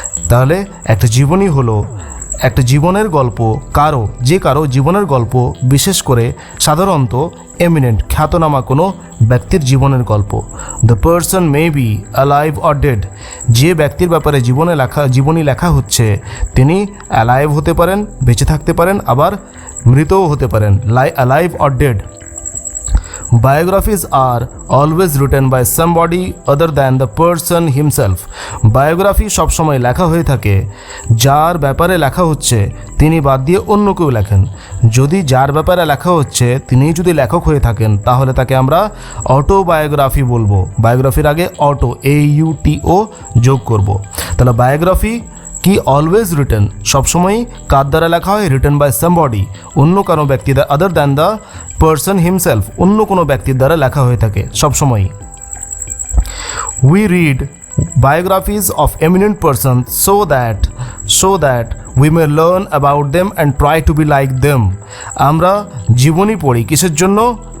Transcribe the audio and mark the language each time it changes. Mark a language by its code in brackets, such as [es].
[bn] তাহলে একটা জীবনী হলো একটা জীবনের গল্প, যে কারো জীবনের গল্প, বিশেষ করে সাধারণত এমিনেন্ট খ্যাতনামা কোনো ব্যক্তির জীবনের গল্প। [en] the person may be alive or dead, [bn] যে ব্যক্তির ব্যাপারে জীবনী লেখা হচ্ছে তিনি অ্যালাইভ হতে পারেন, বেঁচে থাকতে পারেন, আবার মৃতও হতে পারেন, [en] Alive or dead. Biographies are always written by somebody other than the person himself. [bn] Biography সবসময় লেখা হয়ে থাকে যার ব্যাপারে লেখা হচ্ছে তিনি বাদ দিয়ে অন্য কেউ লেখেন। যদি যার ব্যাপারে লেখা হচ্ছে তিনি যদি লেখক হয়ে থাকেন তাহলে তাকে আমরা অটোবায়োগ্রাফি বলবো। বায়োগ্রাফির আগে অটো, AUTO যোগ করব। তাহলে বায়োগ্রাফি কি [en] always written, [bn] সবসময়ই কার দ্বারা লেখা হয়? [en] written by somebody, [bn] অন্য কোনো ব্যক্তি, [en] other than the person himself, [bn] অন্য কোনো ব্যক্তির দ্বারা লেখা হয়ে থাকে সবসময়ই। [en] We read biographies of eminent persons so that we may learn about them and try to be like them. [bn] আমরা জীবনী পড়ি কিসের জন্য?